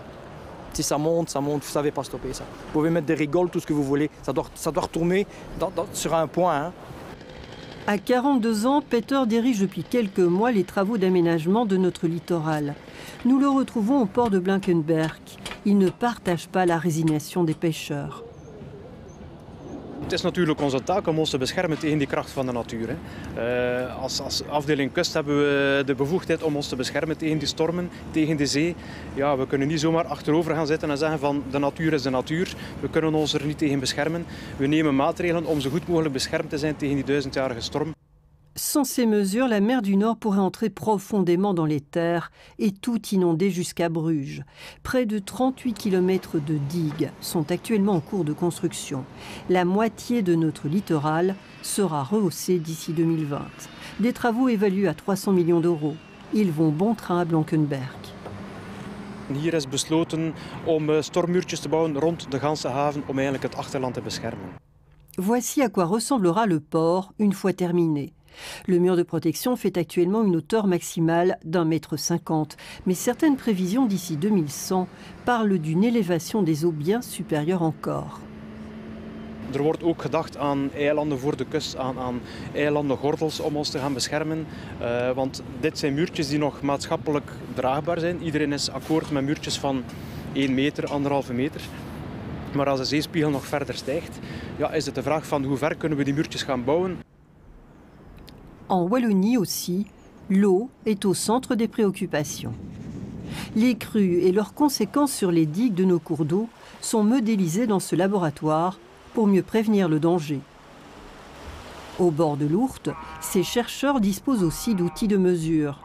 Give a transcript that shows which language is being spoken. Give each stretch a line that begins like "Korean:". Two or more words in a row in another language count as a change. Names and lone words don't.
French: Si ça monte, ça monte, ça ne va pas stopper ça. Vous pouvez mettre des rigoles, tout ce que vous voulez. Ça doit retourner sur un point. Hein. À 42 ans, Peter dirige depuis quelques mois les travaux d'aménagement de notre littoral. Nous le retrouvons au port de Blankenberg. Il ne partage pas la résignation des pêcheurs.
Dutch: Het is natuurlijk onze taak om ons te beschermen tegen die kracht van de natuur. Als afdeling kust hebben we de bevoegdheid om ons te beschermen tegen die stormen, tegen de zee. Ja, we kunnen niet zomaar achterover gaan zitten en zeggen van de natuur is de natuur. We kunnen ons er niet tegen beschermen. We nemen maatregelen om zo goed mogelijk beschermd te zijn tegen die 1000-jarige storm.
French: Sans ces mesures, la mer du Nord pourrait entrer profondément dans les terres et tout inonder jusqu'à Bruges. Près de 38 km de digues sont actuellement en cours de construction. La moitié de notre littoral sera rehaussée d'ici 2020. Des travaux évalués à 300 millions d'euros. Ils vont bon train à Blankenberg.
Dutch: Hier is besloten om stormmuurtjes te bouwen rond de ganse haven om eigenlijk het achterland te beschermen.
French: Voici à quoi ressemblera le port une fois terminé. Le mur de protection fait actuellement une hauteur maximale d'1,50 m, mais certaines prévisions d'ici 2100 parlent d'une élévation des eaux bien supérieure encore.
Dutch: Er wordt ook gedacht aan eilanden voor de kust, aan eilandengordels om ons te gaan beschermen. Want dit zijn muurtjes die nog maatschappelijk draagbaar zijn. Iedereen is akkoord met muurtjes van 1 meter, 1,5 meter. Maar als de zeespiegel nog verder stijgt, ja, is het de vraag van hoe ver kunnen we die muurtjes gaan bouwen.
French: En Wallonie aussi, l'eau est au centre des préoccupations. Les crues et leurs conséquences sur les digues de nos cours d'eau sont modélisées dans ce laboratoire pour mieux prévenir le danger. Au bord de l'Ourthe, ces chercheurs disposent aussi d'outils de mesure.